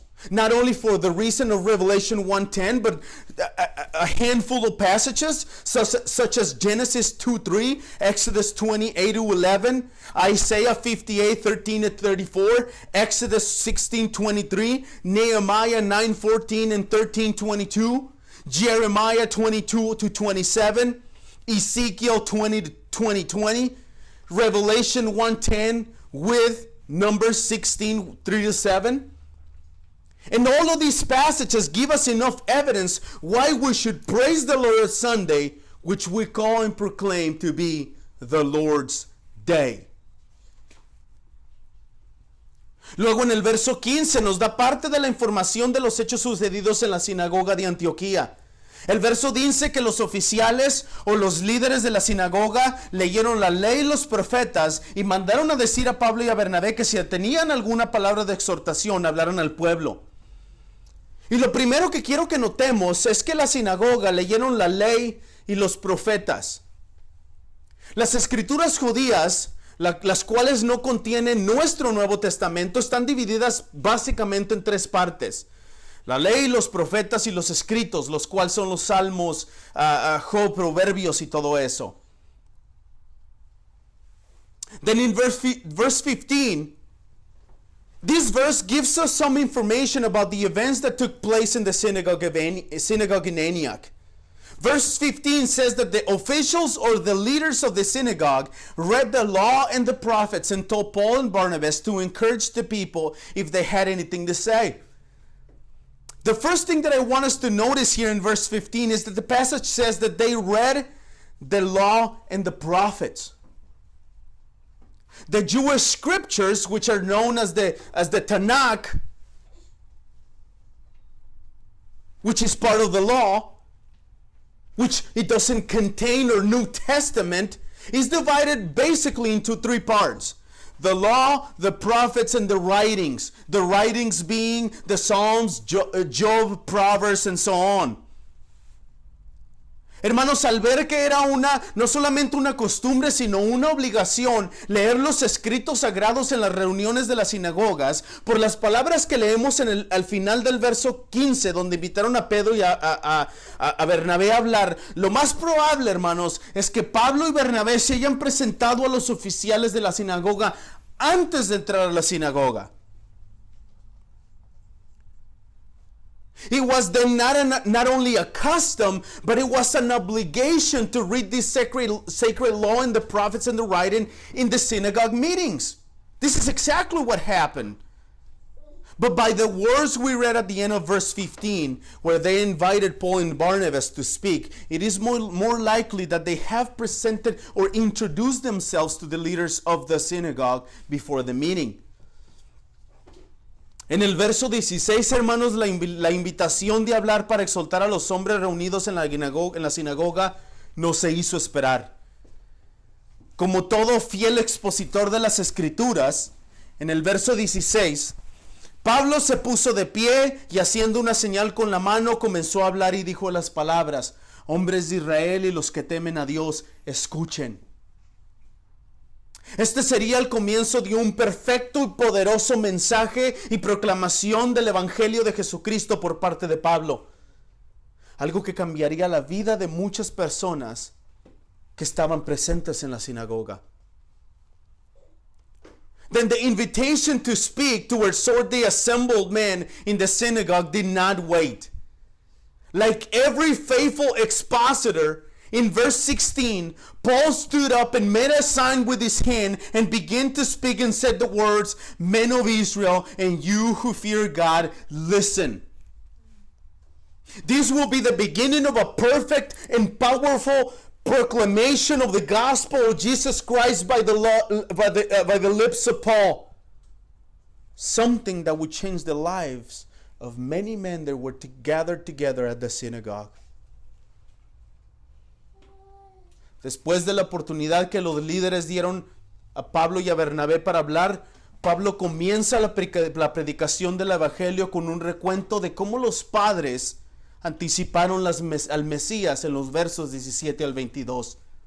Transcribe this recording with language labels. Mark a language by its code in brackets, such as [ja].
[en] Not only for the reason of Revelation 1:10, but a handful of passages such as Genesis 2:3, Exodus 28:11, Isaiah 58:13-34, Exodus 16:23, Nehemiah 9:14 and 13:22, Jeremiah 22-27, Ezekiel 20-20, Revelation 1:10 with Numbers 16:3-7. And all of these passages give us enough evidence why we should praise the Lord Sunday, which we call and proclaim to be the Lord's Day. [es] Luego en el verso 15 nos da parte de la información de los hechos sucedidos en la sinagoga de Antioquía. El verso dice que los oficiales o los líderes de la sinagoga leyeron la ley y los profetas y mandaron a decir a Pablo y a Bernabé que si tenían alguna palabra de exhortación hablaran al pueblo. Y lo primero que quiero que notemos es que la sinagoga leyeron la ley y los profetas. Las escrituras judías, las cuales no contienen nuestro Nuevo Testamento, están divididas básicamente en tres partes. La ley, los profetas y los escritos, los cuales son los salmos, Job, proverbios y todo eso. [en] Then in verse 15, this verse gives us some information about the events that took place in the synagogue in Antioch. Verse 15 says that the officials or the leaders of the synagogue read the law and the prophets and told Paul and Barnabas to encourage the people if they had anything to say. The first thing that I want us to notice here in verse 15 is that the passage says that they read the law and the prophets. The Jewish scriptures, which are known as the Tanakh, which is part of the law, which it doesn't contain our New Testament, is divided basically into three parts. The law, the prophets, and the writings. The writings being the Psalms, Job, Proverbs, and so on. [es] Hermanos, al ver que era no solamente una costumbre, sino una obligación leer los escritos sagrados en las reuniones de las sinagogas, por las palabras que leemos al final del verso 15, donde invitaron a Pedro y a Bernabé a hablar, lo más probable, hermanos, es que Pablo y Bernabé se hayan presentado a los oficiales de la sinagoga antes de entrar a la sinagoga. [en] It was then not only a custom, but it was an obligation to read this sacred law and the prophets and the writing in the synagogue meetings. This is exactly what happened. But by the words we read at the end of verse 15, where they invited Paul and Barnabas to speak, it is more likely that they have presented or introduced themselves to the leaders of the synagogue before the meeting. [es] En el verso 16, hermanos, la invitación de hablar para exhortar a los hombres reunidos en la sinagoga no se hizo esperar. Como todo fiel expositor de las Escrituras, en el verso 16, Pablo se puso de pie y haciendo una señal con la mano comenzó a hablar y dijo las palabras: hombres de Israel y los que temen a Dios, escuchen. Este sería el comienzo de un perfecto y poderoso mensaje y proclamación del Evangelio de Jesucristo por parte de Pablo. Algo que cambiaría la vida de muchas personas que estaban presentes en la sinagoga. [en] Then the invitation to speak towards the assembled men in the synagogue did not wait. Like every faithful expositor, in verse 16, Paul stood up and made a sign with his hand and began to speak and said the words, men of Israel and you who fear God, listen. This will be the beginning of a perfect and powerful proclamation of the gospel of Jesus Christ by the lips of Paul. Something that would change the lives of many men that were gathered together at the synagogue. [es] Después de la oportunidad que los líderes dieron a Pablo y a Bernabé para hablar, Pablo comienza la predicación del Evangelio con un recuento de cómo los padres anticiparon al Mesías en los versos 17 al 22.